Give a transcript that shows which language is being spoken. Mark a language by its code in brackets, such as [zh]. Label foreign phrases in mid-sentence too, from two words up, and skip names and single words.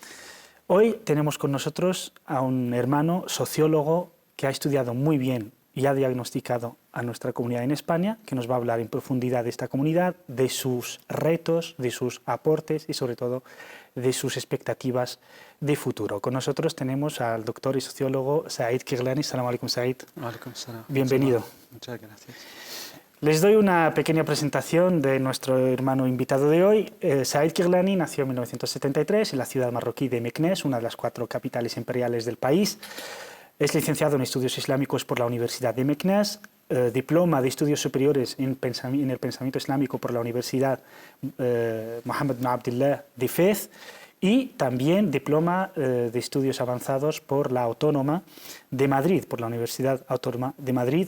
[es] Hoy tenemos con nosotros a un hermano sociólogo que ha estudiado muy bien y ha diagnosticado a nuestra comunidad en España, que nos va a hablar en profundidad de esta comunidad, de sus retos, de sus aportes y sobre todo de sus expectativas de futuro. Con nosotros tenemos al doctor y sociólogo Said Kirlani. [ar] سلام عليكم, [es] Said. [ar] عليكم سلام. [es] Bienvenido. Muchas gracias. Les doy una pequeña presentación de nuestro hermano invitado de hoy. Said Kirlani nació en 1973 en la ciudad marroquí de Meknès, una de las 4 capitales imperiales del país. Es licenciado en Estudios Islámicos por la Universidad de Meknès, diploma de Estudios Superiores en el Pensamiento Islámico por la Universidad Mohammed bin Abdullah de Fez y también diploma de Estudios Avanzados por la Autónoma de Madrid, por la Universidad Autónoma de Madrid.